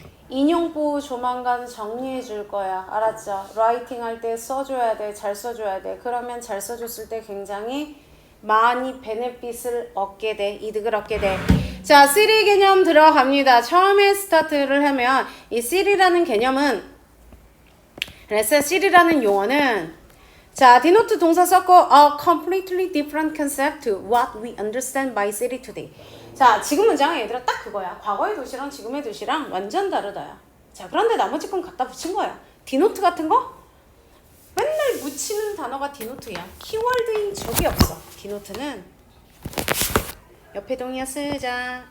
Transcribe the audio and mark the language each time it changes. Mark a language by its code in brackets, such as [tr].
[ko] 인용보 조만간 정리해 줄 거야. 알았죠? 라이팅 할 때 써줘야 돼. 잘 써줘야 돼. 그러면 잘 써줬을 때 굉장히 많이 베네핏을 얻게 돼. 이득을 얻게 돼. 자, city 개념 들어갑니다. 처음에 스타트를 하면 이 city라는 개념은 그래서 city라는 용어는 자, denote 동사 썼고 [en] a completely different concept to what we understand by city today. [ko] 자, 지금 문장은 얘들아 딱 그거야. 과거의 도시랑 지금의 도시랑 완전 다르다야. 자, 그런데 나머지 건 갖다 붙인 거야. denote 같은 거? 맨날 묻히는 단어가 denote야. 키워드인 적이 없어. denote는 옆에 동의어 쓰자.